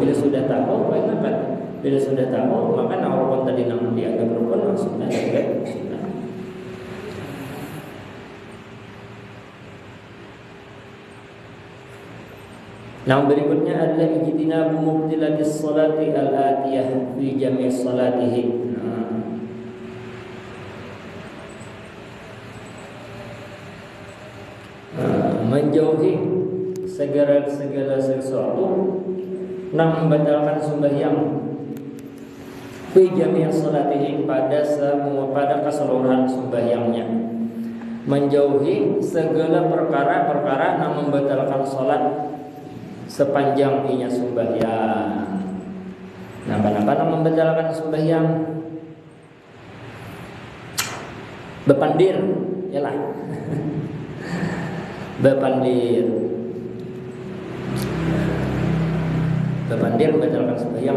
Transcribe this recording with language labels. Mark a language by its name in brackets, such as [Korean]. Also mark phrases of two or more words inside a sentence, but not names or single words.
[Banjar] Bila sudah tahu, bila sudah tahu, maka rukun tadi nang dianggap rukun maksudnya juga sunnah. Nah, berikutnya adalah [Arabic] اجتناب مبطلات الصلاة الآتية في جميع صلاته. [Banjar] Menjauhi segala sesuatu yang membatalkan sembahyang [Arabic] في جميع صلاته [Banjar] pada keseluruhan sembahyangnya. Menjauhi segala perkara-perkara yang membatalkan salat sepanjang inya sembahyang. Nah, apa membatalkan sembahyang? Bepandir, yalah. Bepandir membatalkan sembahyang.